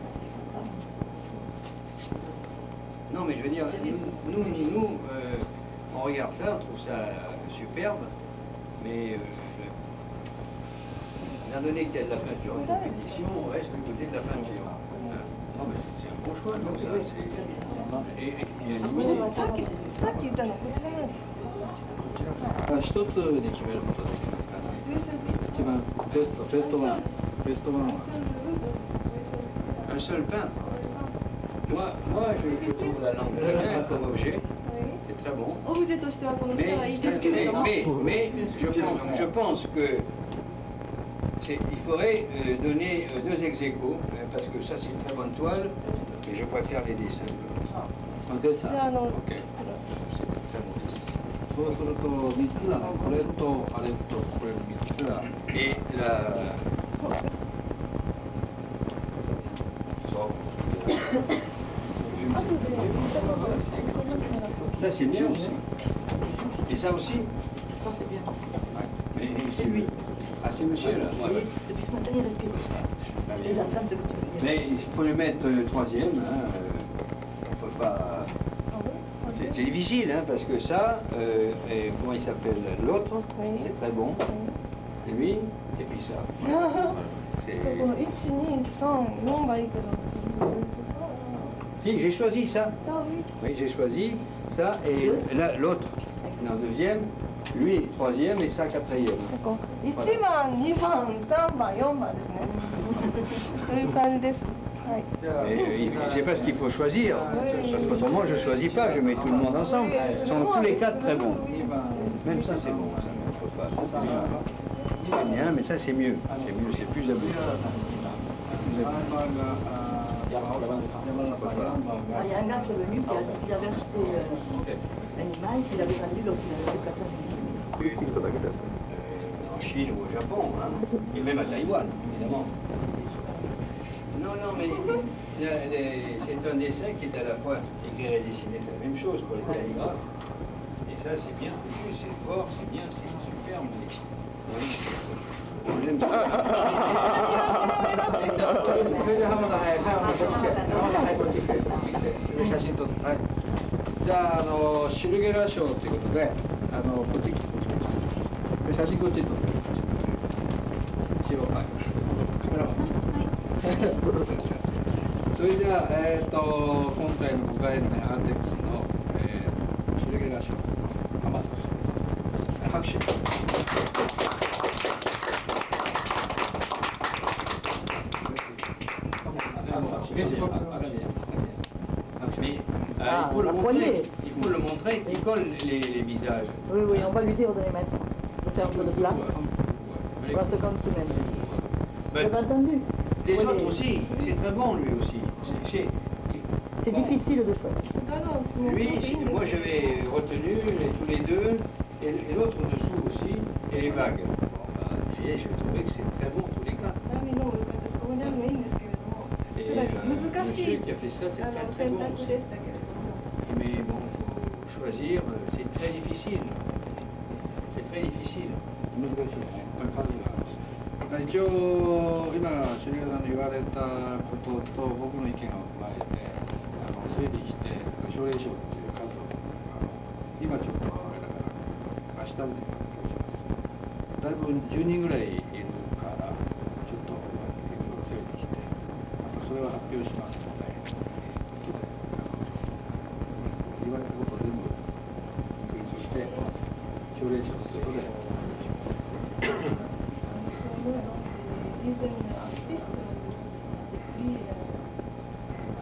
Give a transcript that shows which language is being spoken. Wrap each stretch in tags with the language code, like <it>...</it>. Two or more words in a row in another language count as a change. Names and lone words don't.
<fr>Non, mais je veux dire, nous on regarde ça, on trouve ça superbe, mais étant donné qu'il y a de la peinture en compétition, on reste du côté de la peinture. Non, mais c'est un bon choix, comme ça. Et éliminé.</fr> <ja>さっき言ったのこちらなんですよ。一つに決めることができますから、一番ベストワンは</ja> <fr>Un seul peintre. Moi je trouve la langue très bien comme objet. C'est très bon.</fr> <ja>オブジェとしてはこの下はいいですけれども。</ja> <fr>Mais je pense que il faudrait donner deux ex-aequo, parce que ça c'est une très bonne toile, et je préfère les dessins.</fr> <ja>デッサン。じゃあ</ja> <fr>Ok. C'est un très bon dessin.</fr> <ja>そうすると3つだね。これとあれとこれ3つが。</ja> <fr>Et la... Ça c'est bien aussi. Et ça aussi. Ça, c'est bien aussi. Mais C'est lui. Ah c'est monsieur là. Oui, c'est plus spontané rester. Et la femme, ce que tu veux dire. Mais il faut le mettre troisième. Hein. Faut pas... C'est difficile, hein, parce que ça, et comment il s'appelle l'autre, Oui. c'est très bon. Et lui, et puis ça. C'est-</fr> <ja>この1、2、3、4がいいけど。</ja> <fr>Si, j'ai choisi ça.</fr> <ja>さあ、oui.</ja> <fr>Oui, j'ai choisi ça, et là, l'autre, en deuxième, lui, troisième, et ça, quatrième.</fr> <ja>ここ1番、2番、3番、4番ですね。そういう感じです。はい。じゃあ</ja> <fr>Et c'est pas ce qu'il faut choisir. Parce qu'autrement, je choisis pas, je mets tout le monde ensemble. Ils sont tous les quatre très bons.</fr> <ja>2番</ja> <fr>Même ça, c'est bon. Ça, il faut pas. Ça, c'est bien. C'est bien, mais ça, c'est mieux. C'est mieux, c'est plus 3 abouti.</fr> <ja>番が山田さん4番 Ah, が</ja> <fr>il y a un gars qui est venu qui avait acheté un image qu'il avait vendu lorsqu'il avait fait 450 000. En Chine ou au Japon, hein, et même à Taïwan, évidemment. Non, non, mais c'est un dessin qui est à la fois écrire et dessiner, c'est la même chose pour les calligraphes. Et ça, c'est bien foutu, c'est fort, c'est bien, c'est superbe. Mais... Oui, on aime ça.</fr> <ja>それで浜田はい浜田こっち来て浜田はいこっち来て写真撮ってはいじゃあシュルゲラ賞ということでこっち来てで写真こっちに撮って一応はいカメラマンそれじゃあ今回の5回のねアーテックスのシュルゲラ賞浜さん拍手</ja> <fr>Mais Ah, il faut le la montrer, poignée. il faut le montrer qu'il colle les visages. Oui, oui, on va lui dire de les mettre, de faire un peu de place. Ouais. Pour la seconde semaine. Ben, Vous avez entendu? les Oui, autres aussi, c'est très bon lui aussi. C'est bon. difficile de choisir.</fr> <ja>他のもうすごくいいんですけど</ja> <fr>Moi j'avais retenu tous les deux, et l'autre dessous aussi, et les vagues. Bon, bah, je trouvais que c'est très bon tous les quatre.</fr> <ja>波の良かったです。ここでもいいんですけれども、</ja> <fr>Et</fr> <ja>ただ難しい</ja> <fr>monsieur qui a fait ça, c'est</fr> <ja>あ</ja> <fr>très</fr> <ja>の</ja> <fr>très</fr> <ja>選</ja> <fr>bon</fr> <ja>択</ja> <fr>aussi.</fr> <ja>でしたけれども、</ja> <fr>Mais bon, il faut choisir, c'est très difficile. C'est très difficile.</fr> <ja>難しいね数が一応今シュレさんの言われたことと僕の意見を踏まえて整理して奨励賞っていう数を今ちょっとあれだから明日でだいぶ10人ぐらいいるからちょっといろいろ整理してまたそれを発表しますので言われたことを全部クリックして奨励賞ということで</ja> <fr>disent artistes,</fr>